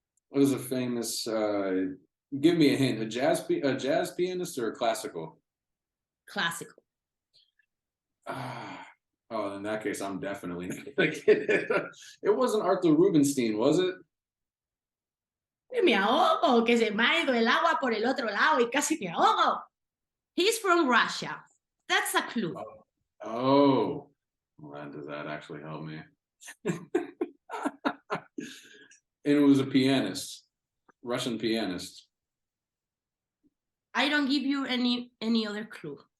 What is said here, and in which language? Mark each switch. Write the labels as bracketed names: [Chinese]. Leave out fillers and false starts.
[English] What is a famous? Give me a hint. A jazz pianist or a classical? Classical. Oh, in that case, I'm definitely not gonna get it. It wasn't Arthur Rubinstein, was it? [Spanish] Me ahogo, que se me ha ido el agua por el otro lado y casi me ahogo. [English] He's from Russia. That's a clue. Oh, well, does that actually help me? And it was a pianist, Russian pianist. I don't give you any other clue.